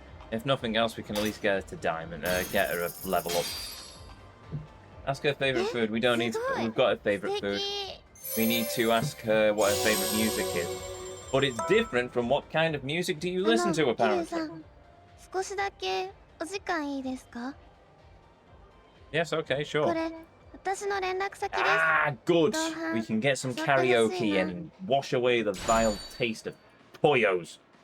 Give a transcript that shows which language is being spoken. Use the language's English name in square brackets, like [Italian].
[English] If nothing else, we can at least get her to diamond, get her a level up. Ask her favourite food. We don't need to, we've got her favourite food. We need to ask her what her favourite music is. But it's different from what kind of music do you listen to, apparently. [Japanese] 少しだけお時間いいですか? [English] Yes, okay, sure. [Japanese] これ私の連絡先です。 [English] Ah, good. We can get some karaoke and wash away the vile taste of Poyos.